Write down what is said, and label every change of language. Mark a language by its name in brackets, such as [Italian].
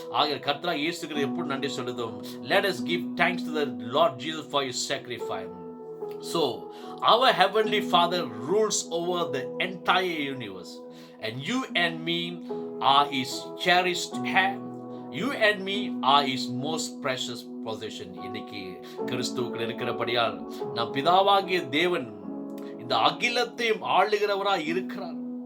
[Tamil] ஆகிய கர்த்தராகிய இயேசு கிறிஸ்து எப்படி நன்றி சொல்லுதோம். [English] Let us give thanks to the Lord Jesus for His sacrifice. So our heavenly Father rules over the entire universe, and you and me are His cherished hand. You and me are His most precious possession. [Tamil] இன்னைக்கு கிறிஸ்துவுக்குள் இருக்கிறபடியால் நம் பிதாவாகிய தேவன் இந்த அகிலத்தையும் ஆளுகிறவராய் இருக்கிறார்.